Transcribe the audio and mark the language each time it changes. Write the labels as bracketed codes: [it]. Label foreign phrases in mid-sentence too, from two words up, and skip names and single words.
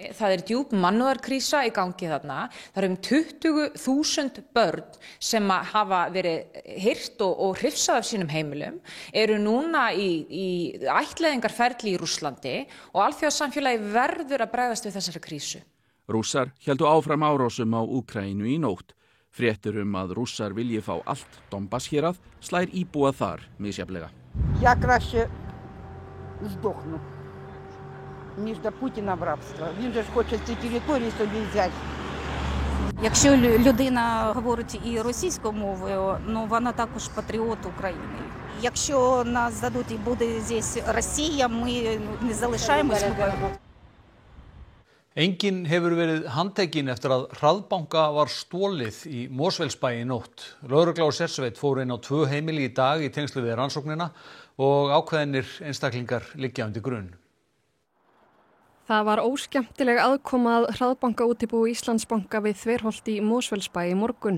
[is] Það djúp mannúðarkrísa í gangi þarna. Það 20.000 börn sem hafa verið hirt og hrifsað af sínum heimilum núna í ættleiðingarferli í Rússlandi og alþjóðasamfélagi verður að bregðast við þessari krísu. Rússar héldu áfram árásum á Úkraínu í nótt. Fréttur að Rússar vilji fá allt Donbass hérað slær íbúa þar misjafnlega. [uk] Я краще сдохну, ніж до Путіна в рабство. Він же хоче ці території собі взяти. Якщо людина говорить і російською мовою, вона також патріот України. Якщо нас дадуть і буде здесь Росія, ми не залишаємось. [is] Enginn hefur verið handtekinn eftir að hraðbanka var stolið í Mosfellsbæ í nótt. Lögregla og sérsveit fóru inn á 2 heimili í dag í tengslu við rannsóknina og ákveðnir einstaklingar liggja undir grun. Það var óskemmtileg aðkoma að hraðbankaútibúi Íslandsbanka við Þverholt í Mosfellsbæ í morgun.